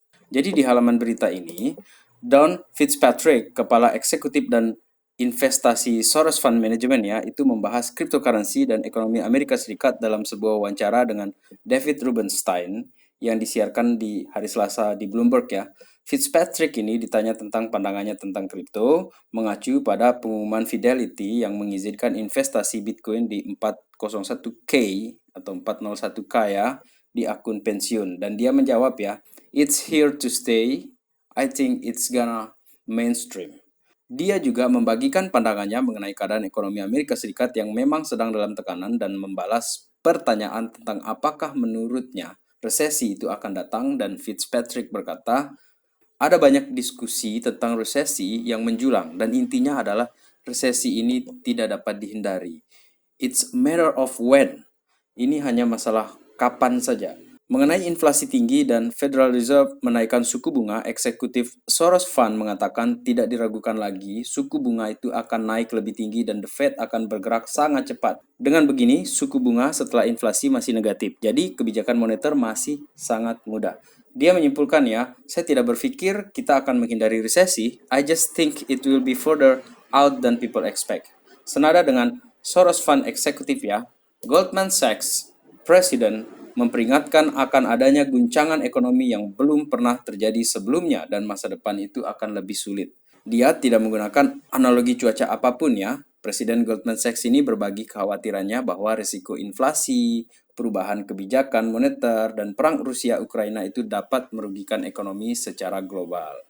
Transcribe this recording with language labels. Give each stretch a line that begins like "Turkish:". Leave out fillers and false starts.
Indonesian: Jadi di halaman berita ini, Don Fitzpatrick, kepala eksekutif dan investasi Soros Fund Management ya, itu membahas cryptocurrency dan ekonomi Amerika Serikat dalam sebuah wawancara dengan David Rubenstein yang disiarkan di hari Selasa di Bloomberg ya. Fitzpatrick ini ditanya tentang pandangannya tentang kripto, mengacu pada pengumuman Fidelity yang mengizinkan investasi Bitcoin di 401k atau 401k ya di akun pensiun. Dan dia menjawab ya,
English: it's here to stay. I think it's gonna mainstream.
Indonesian: Dia juga membagikan pandangannya mengenai keadaan ekonomi Amerika Serikat yang memang sedang dalam tekanan dan membalas pertanyaan tentang apakah menurutnya resesi itu akan datang. Dan Fitzpatrick berkata, ada banyak diskusi tentang resesi yang menjulang dan intinya adalah resesi ini tidak dapat dihindari.
English: It's a matter of when.
Indonesian: Ini hanya masalah kapan saja. Mengenai inflasi tinggi dan Federal Reserve menaikkan suku bunga, eksekutif Soros Fund mengatakan tidak diragukan lagi suku bunga itu akan naik lebih tinggi dan The Fed akan bergerak sangat cepat. Dengan begini, suku bunga setelah inflasi masih negatif. Jadi kebijakan moneter masih sangat mudah. Dia menyimpulkan ya, saya tidak berpikir kita akan menghindari resesi.
English: I just think it will be further out than people expect.
Indonesian: Senada dengan Soros Fund eksekutif ya, Goldman Sachs Presiden memperingatkan akan adanya guncangan ekonomi yang belum pernah terjadi sebelumnya dan masa depan itu akan lebih sulit. Dia tidak menggunakan analogi cuaca apapun ya. Presiden Goldman Sachs ini berbagi kekhawatirannya bahwa risiko inflasi, perubahan kebijakan moneter, dan perang Rusia-Ukraina itu dapat merugikan ekonomi secara global.